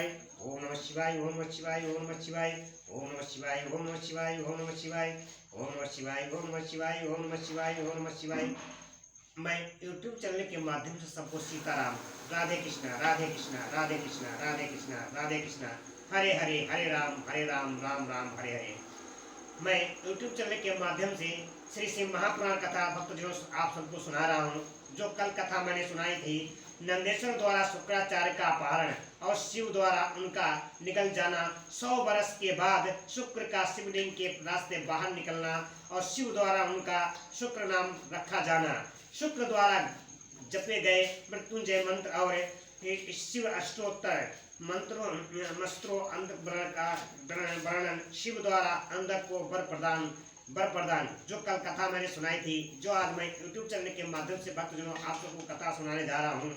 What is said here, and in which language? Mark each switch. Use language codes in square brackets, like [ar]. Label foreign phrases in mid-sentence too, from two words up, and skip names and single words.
[sa] ओम नमः शिवाय ओम नमः शिवाय ओम नमः शिवाय ओम नमः शिवाय ओम नमः शिवाय ओम नमः शिवाय ओम नमः शिवाय ओम नमः शिवाय ओम नमः शिवाय ओम नमः शिवाय। [hi] मैं YouTube चैनल के माध्यम से सबको सीताराम राधे कृष्णा राधे कृष्णा राधे कृष्णा राधे कृष्णा राधे कृष्णा हरे हरे हरे राम राम राम हरे हरे। मैं YouTube चैनल के माध्यम से श्री शिव महापुराण कथा भक्तजनों आप सबको सुना रहा हूँ। जो कल कथा मैंने सुनाई थी नंदेश्वर द्वारा शुक्राचार्य का अपहरण और शिव द्वारा उनका निकल जाना, 100 वर्ष के बाद शुक्र का शिवलिंग के रास्ते बाहर निकलना और शिव द्वारा उनका शुक्र नाम रखा जाना, शुक्र द्वारा जपे गए मृत्युंजय मंत्र और शिव अष्टोत्तर मंत्रों अंधकरण का वर्णन, शिव द्वारा अंधक को वर प्रदान, जो कल कथा मैंने सुनाई थी, जो आज मैं YouTube चैनल के माध्यम से भक्तजनों आप सबको कथा सुनाने जा रहा हूँ।